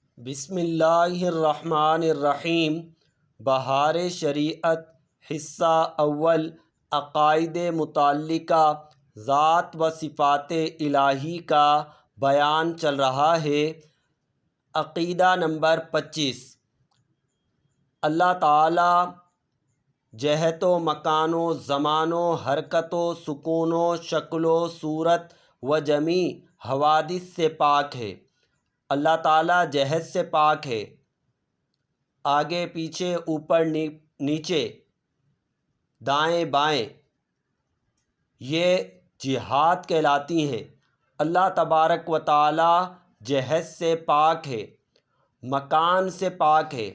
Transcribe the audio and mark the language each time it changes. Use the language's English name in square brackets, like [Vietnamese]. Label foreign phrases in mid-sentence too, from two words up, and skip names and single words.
[Urdu] بسم اللہ الرحمن الرحیم۔ بہار شریعت حصہ اول، عقائد متعلقہ ذات و صفات الہی کا بیان چل رہا ہے۔ عقیدہ نمبر 25، اللہ تعالیٰ جہت و مکان و زمان و حرکت و سکون و شکل و صورت و جمیع حوادث سے پاک ہے۔ اللہ تعالیٰ جہت سے پاک ہے، آگے پیچھے اوپر نیچے دائیں بائیں، یہ جہات کہلاتی ہیں۔ اللہ تبارک و تعالیٰ جہت سے پاک ہے، مکان سے پاک ہے۔